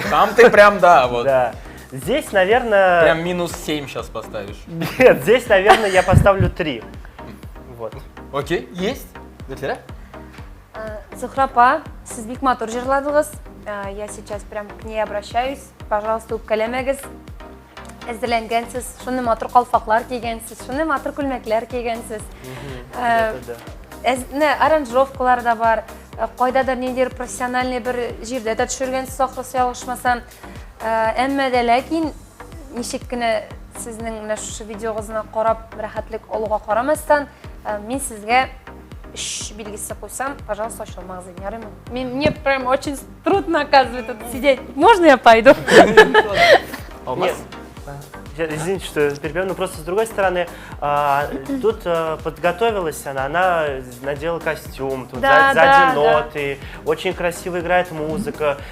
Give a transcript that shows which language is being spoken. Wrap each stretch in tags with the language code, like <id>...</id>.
<ru>Там ты прям, да, вот. Да. Здесь, наверное... Прям минус 7 сейчас поставишь. Нет, здесь, наверное, я поставлю 3. Вот. Окей, есть. Гүлтера?</ru> <tt>Зухрапа, сіз бик матур жырладыңыз.</tt> <ru>Я сейчас прям к ней обращаюсь.</ru> <tt>Пожалуйста, үпкәләмәгез. Әзерләнгәнсез, шуны матур калфаклар кигәнсез, шуны матур күлмәкләр кигәнсез. Аранжировкалар да бар, кайдадыр ниндидер профессиональный бер җирдә дә төшергәнсез, ахрысы ялгышмасам. Әмма дә ләкин ничек кенә сезнең менә шушы видеогызны карап рәхәтлек алуга карамастан, мин сезгә 3 билгесе куйсам, пожалуйста, ачылмагыз, ярыймы?</tt> <ru>Мне прям очень трудно, оказывается, тут сидеть. Можно я пойду? Нет. Извините, что перебиваю, но просто с другой стороны, тут подготовилась она надела костюм, тут сзади ноты, очень красиво играет музыка.</ru>